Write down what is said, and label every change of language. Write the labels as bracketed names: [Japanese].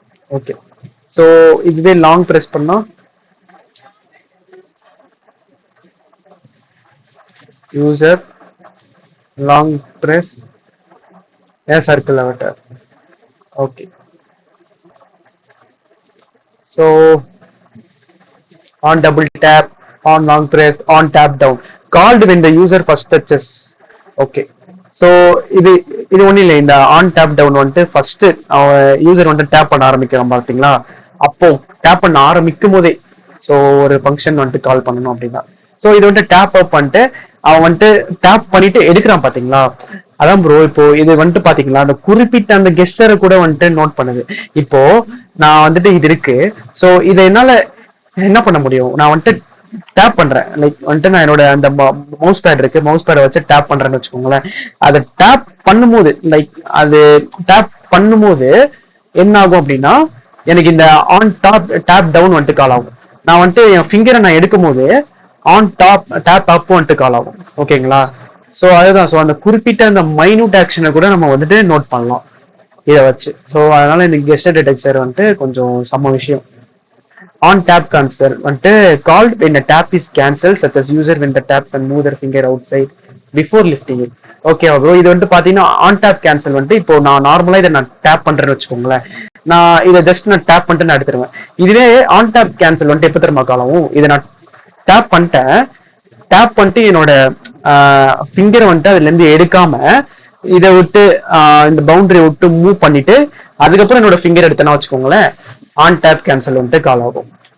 [Tamil] Okay. So இதுவே long press பண்ணா user long press A circle அவட்டார். Okay. [English] So on double tap, on long press, on tap down, called when the user first touches. Okay. [Tamil] So இது இது ஒன்றும் இல்லை. இந்த on tape down வந்துட்டு first user வந்துட்டு tape பண்ண ஆரம்பிக்கிறோம் பார்த்தீங்களா, அப்போ டேப் பண்ண ஆரம்பிக்கும் போதே ஸோ ஒரு ஃபங்க்ஷன் வந்துட்டு கால் பண்ணணும் அப்படின்னா. ஸோ இது வந்துட்டு டேப் அப் பண்ணிட்டு அவன் வந்துட்டு டேப் பண்ணிட்டு எடுக்கிறான் பார்த்தீங்களா. அதான் ப்ரோ, இப்போ இது வந்துட்டு பாத்தீங்களா அந்த குறிப்பிட்ட அந்த கெஸ்டரை கூட வந்துட்டு நோட் பண்ணுது. இப்போ நான் வந்துட்டு இது இருக்கு. ஸோ இதை என்னால என்ன பண்ண முடியும், நான் வந்துட்டு டேப் பண்றேன். லைக் வந்துட்டு நான் என்னோட அந்த மவுஸ் பேட் இருக்கு, மவுஸ் பேடை வச்சு டேப் பண்றேன்னு வச்சுக்கோங்களேன். அதை டேப் பண்ணும்போது லைக் அது டேப் பண்ணும்போது என்ன ஆகும் அப்படின்னா எனக்கு இந்த ஆன் டாப் டேப் டவுன் வந்துட்டு கால் ஆகும். நான் வந்துட்டு என் ஃபிங்கரை நான் எடுக்கும் போது ஆன் டாப் டேப் அப் வந்துட்டு கால் ஆகும். ஓகேங்களா. ஸோ அதுதான். ஸோ அந்த குறிப்பிட்ட அந்த மைனூட் ஆக்ஷனை கூட நம்ம வந்துட்டு நோட் பண்ணலாம் இதை வச்சு. ஸோ அதனால இந்த கெஸ்டர் டிடெக்டர் வந்துட்டு கொஞ்சம் சம விஷயம். [English] On tap cancel [Tamil] வந்துட்டு [English] called when the tap is cancelled such as user when the taps and move their finger outside before lifting it. [Tamil] Okay bro, இது வந்துட்டு பாத்தீங்கன்னா ஆன் டேப் கேன்சல் வந்துட்டு இப்போ நான் நார்மலா இதை நான் டேப் பண்றேன்னு வச்சுக்கோங்களேன், நான் இதை ஜஸ்ட் நான் டேப் பண்ணிட்டு நான் எடுத்துருவேன். இதுவே ஆன் டேப் கேன்சல் வந்துட்டு எப்போ தெரியுமா காலம், இதை நான் டேப் பண்ணிட்டேன், டேப் பண்ணிட்டு என்னோட ஃபிங்கரை வந்துட்டு அதுல இருந்து எடுக்காம இதை விட்டு இந்த பவுண்டரி விட்டு மூவ் பண்ணிட்டு அதுக்கப்புறம் என்னோட ஃபிங்கர் எடுத்தேன்னா வச்சுக்கோங்களேன், ஆன் டேப் கேன்சல் வந்துட்டு கால் ஆகும்.